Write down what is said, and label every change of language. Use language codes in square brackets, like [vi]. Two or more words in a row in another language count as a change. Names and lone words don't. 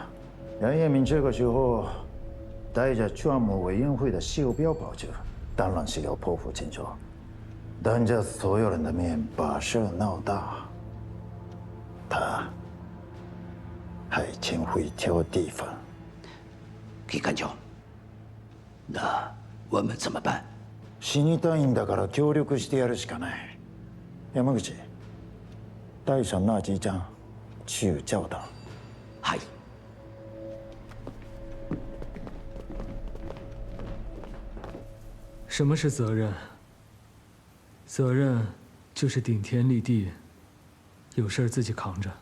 [zh] 梁彦明这个时候带着账目委员会的袖标跑去，当然是要破釜沉舟，当着所有人的面把事闹大。他还真会挑地方。机関長，那我们怎么办？ [ja] 死にたいんだから協力してやるしかない。 [zh] 山口、带上那几张去教堂。 [ja] はい。 [zh] 什么是责任？责任就是顶天立地，有事儿自己扛着。